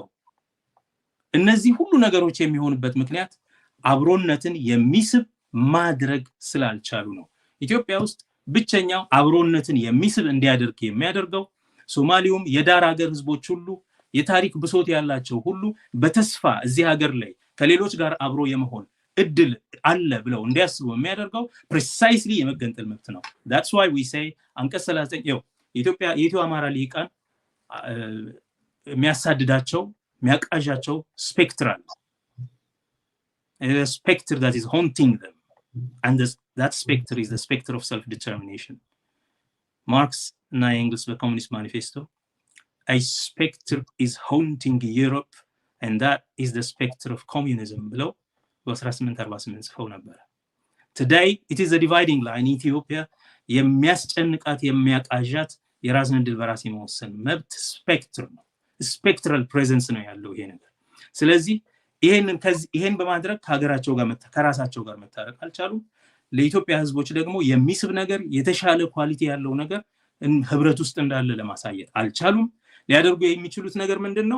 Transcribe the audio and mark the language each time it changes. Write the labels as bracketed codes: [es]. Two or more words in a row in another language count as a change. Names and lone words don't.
[am] እነዚህ ሁሉ ነገሮች የሚሆኑበት ምክንያት አብሮነትን የሚስብ ማድረግ ስላልቻሉ ነው። ኢትዮጵያ ውስጥ ብቸኛው አብሮነትን የሚስብ እንዲያደርግ የሚያደርገው ሶማሊውም የዳር ሀገር ህዝቦች ሁሉ የታሪክ ብሶት ያላቸው ሁሉ በተስፋ እዚህ ሀገር ላይ ከሌሎች ጋር አብሮ የመሆን እድል አለ ብለው እንዲያስቡ የሚያደርገው ፕሪሳይስሊ የመገንጠል መብት ነው። [en] that's why we say [am] አንቀጽ 39 የኢትዮ አማራ ሊቃን የሚያሳድዳቸው የሚያቃዣቸው ስፔክትራል [en] spectre that is haunting them, and that spectre is the spectre of self-determination. Marx and Engels the Communist Manifesto, a spectre is haunting Europe and that is the spectre of communism below [am] በ1848 ጽፈው ነበር። [en] today it is a dividing line. [am] Ethiopia የሚያስጨንቃት የሚያቃዣት የራስን ዕድል በራስ የመወሰን መብት ስፔክትር ነው። [en] spectral presence [am] ነው ያለው ይሄ ነገር። ስለዚህ ይሄን በማድረግ ከሀገራቸው ጋር ከራሳቸው ጋር መታረቅ አልቻሉም። ለኢትዮጵያ ህዝቦች ደግሞ የሚስብ ነገር የተሻለ ኳሊቲ ያለው ነገር ህብረት ውስጥ እንዳለ ለማሳየት አልቻሉም። ሊያደርጉ የሚችሉት ነገር ምንድነው?